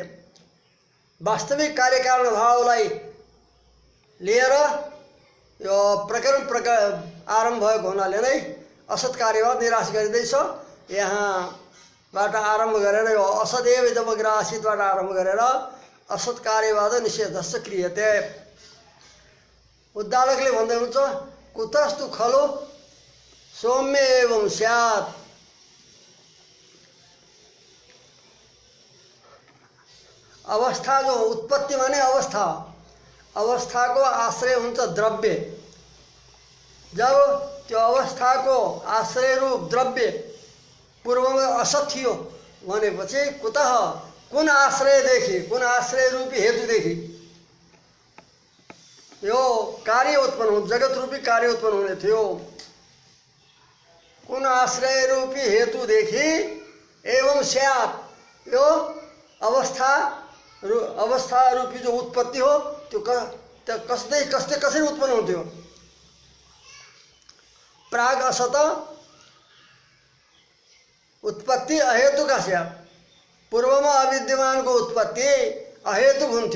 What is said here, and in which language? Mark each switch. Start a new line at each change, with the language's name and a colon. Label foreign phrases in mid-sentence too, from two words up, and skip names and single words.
Nepali: वास्तविक कार्यकारण भावलाई लिएर यो प्रकरण आरम्भ भएको हुनाले नै असत कार्यवाद निराश गरिँदैछ। यहाँबाट आरम्भ गरेर यो
Sanskrit: असदेव इदमग्रासीतबाट
Nepali: आरम्भ गरेर असत कार्यवाद
Sanskrit: निषेधश्च क्रियते।
Nepali: उद्दालकले भन्दै हुन्छ
Sanskrit: कुतस्तु खलु सौम्य एवं स्यात्।
Nepali: अवस्था जो उत्पत्ति माने अवस्था, अवस्थाको आश्रय हुन्छ द्रव्य। जब त्यो अवस्थाको आश्रय रूप द्रव्य पूर्वमा असत थियो भनेपछि कुतः कुन आश्रयदेखि कुन आश्रय रूपी हेतुदेखि यो कार्य उत्पन्न हो, जगत रूपी कार्य उत्पन्न हुने थियो। कुन आश्रय रूपी हेतुदेखि
Sanskrit: एवं स्यात्
Nepali: यो अवस्था रूपी जो उत्पत्ति हो त्यो कसरी उत्पन्न हुन्थ्यो।
Sanskrit: प्राग असत उत्पत्ति अहेतुका स्यात्।
Nepali: पूर्वमा अविद्यमानको उत्पत्ति अहेतुक हुन्थ्यो।